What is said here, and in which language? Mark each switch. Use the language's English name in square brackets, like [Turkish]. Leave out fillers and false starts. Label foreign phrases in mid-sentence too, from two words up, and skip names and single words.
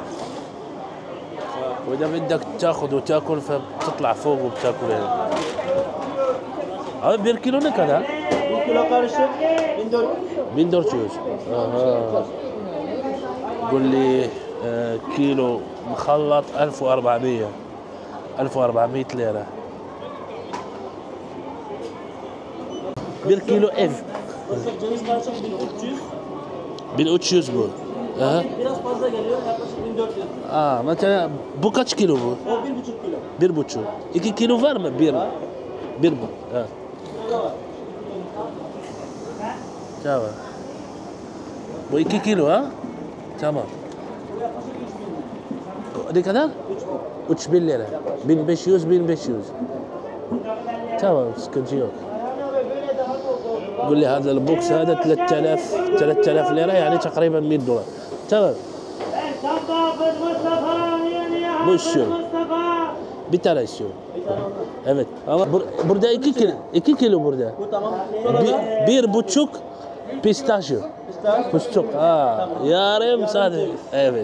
[Arabic] وإذا بدك تاخذ وتاكل فبتطلع فوق وبتاكل هنا. هذا بيركيلو كذا؟ كيلو karışık 1400. قول لي كيلو مخلط 1400 ليرة. [Turkish] bir kilo ev. ceviz karışık 1300. 1300 bu. Aha. Biraz fazla geliyor, yaklaşık 1400. Mesela bu kaç kilo bu? O 1,5 kilo. 1,5. 2 kilo var mı? Bir bu. Ha. Tamam. Bu 2 kilo ha? Tamam. Ne kadar? 3000 lira. 1500. Tamam, sıkıntı yok. [Arabic] قول لي هذا البوكس هذا 3000 ليرة، يعني تقريبا $100. تمام. [Turkish] Bu istiyorum. Bir tane istiyorum. Evet. Ama burada 2 kilo burada. Bu tamam. 1,5 pistachio. Fıstık. Yarım sade. Evet.